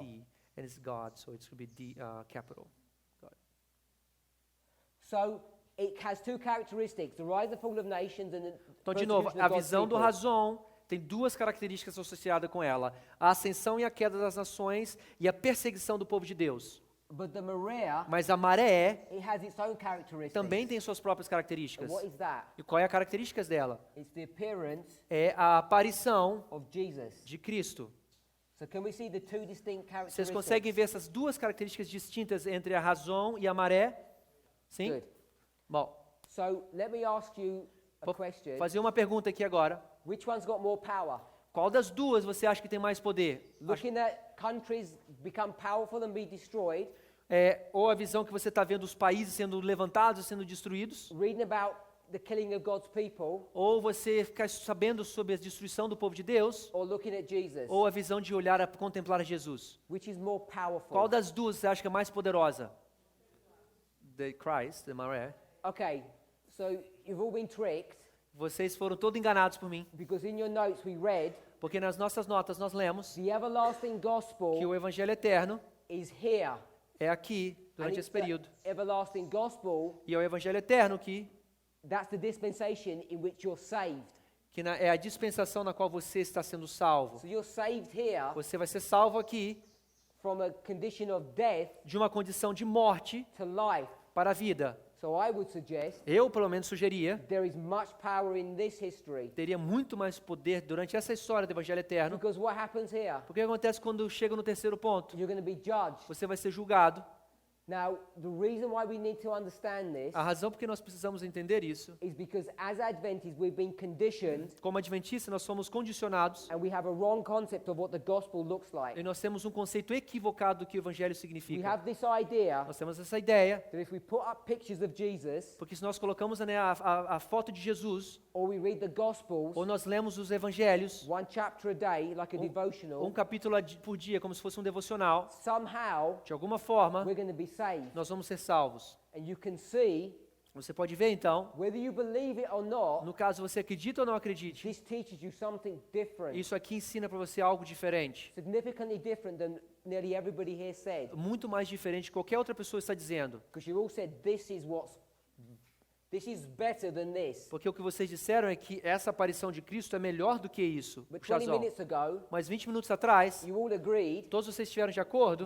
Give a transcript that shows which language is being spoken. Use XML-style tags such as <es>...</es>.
<en>D, and it's God, so it's going to be D, capital. So it has two characteristics: the rise and fall of nations and the</en> <pt>Então, de novo,</pt> <en>persecution a of God's</en> <pt>visão do</pt> <en>people.</en> <pt>razão tem duas características associadas com ela: a ascensão e a queda das nações e a perseguição do povo de Deus.</pt> <en>But the maré,</en> <pt>Mas a maré</pt> <en>it has its own characteristics.</en> <pt>também tem suas próprias</pt> <en>And</en> <pt>características.</pt> <en>what is that?</en> <pt>E qual é a característica dela?</pt> <en>It's the appearance</en> <pt>É a aparição</pt> <en>of Jesus.</en> <pt>de Cristo.</pt> <en>So can we see the two distinct</en> <pt>Vocês</pt> <en>characteristics?</en> <pt>conseguem ver essas duas características distintas entre a razão e a maré? Sim?</pt> <en>Good.</en> <pt>Bom,</pt> <en>So let me ask you a</en> <pt>vou</pt> <en>question.</en> <pt>fazer uma pergunta aqui agora.</pt> <en>Which one's got more power?</en> <pt>Qual das duas você acha que tem mais poder?</pt> <en>Looking at countries become powerful and be destroyed,</en> <pt>Ou a visão que você está vendo os países sendo levantados e sendo destruídos?</pt> <en>reading about the killing of God's people,</en> <pt>Ou você ficar sabendo sobre a destruição do povo de Deus?</pt> <en>or looking at Jesus?</en> <pt>Ou a visão de olhar a contemplar Jesus?</pt> <en>Which is more powerful?</en> <pt>Qual das duas você acha que é mais poderosa?</pt> <en>The Christ, the maré. Okay, so you've all been tricked</en> <pt>Vocês foram todos enganados por mim,</pt> <en>because in your notes we read</en> <pt>porque nas nossas notas nós lemos</pt> <en>the everlasting</en> <pt>que</pt> <en>gospel</en> <pt>o evangelho eterno</pt> <en>is here.</en> <pt>é aqui,</pt> <en>And</en> <pt>durante</pt> <en>it's</en> <pt>esse período.</pt> <en>the everlasting gospel,</en> <pt>E é o evangelho eterno que</pt> <en>that's the dispensation in which you're saved.</en> <pt>é a dispensação na qual você está sendo salvo.</pt> <en>So you're saved here</en> <pt>Você vai ser salvo aqui</pt> <en>from a condition of death</en> <pt>de uma condição de morte</pt> <en>to life.</en> <pt>para a vida.</pt> <en>So I would suggest</en> <pt>Eu, pelo menos, sugeria,</pt> <en>there is much power in this history.</en> <pt>teria muito mais poder durante essa história do evangelho eterno.</pt> <en>Because what happens here?</en> <pt>Porque acontece quando chega no terceiro ponto?</pt> <en>You're going to be judged.</en> <pt>Você vai ser julgado.</pt> <en>Now, the reason why we need to understand this</en> <pt>A razão por que nós precisamos entender isso,</pt> <en>is because as Adventists, we've been conditioned</en> <pt>como adventistas, nós somos condicionados</pt> <en>and we have a wrong concept of what the gospel looks like.</en> <pt>e nós temos um conceito equivocado do que o evangelho</pt> <en>We</en> <pt>significa.</pt> <en>have this idea</en> <pt>Nós temos essa ideia,</pt> <en>that if we put up pictures of Jesus</en> <pt>porque se nós colocamos, né, a foto de Jesus,</pt> <en>or we read the Gospels,</en> <pt>ou nós lemos os evangelhos,</pt> <en>one chapter a day, like a</en> <pt>um</pt> <en>devotional,</en> <pt>capítulo por dia, como se fosse um devocional,</pt> <en>somehow</en> <pt>de alguma forma,</pt> <en>we're going to be saved.</en> <pt>nós vamos ser salvos.</pt> <en>And you can see,</en> <pt>Você pode ver, então,</pt> <en>whether you believe it or not,</en> <pt>no caso você acredita ou não acredite,</pt> <en>this teaches you something different,</en> <pt>isso aqui ensina para você algo diferente.</pt> <en>significantly different than nearly everybody here said.</en> <pt>Muito mais diferente de qualquer outra pessoa está dizendo.</pt> <en>Because you all said this is better than this.</en> <pt>Porque o que vocês disseram é que essa aparição de Cristo é melhor do que isso.</pt> <en>But</en> <pt>o</pt> <en>20 Chazão. minutes ago,</en> <pt>Mas 20 minutos atrás,</pt> <en>you all agreed</en> <pt>todos vocês estiveram de acordo</pt>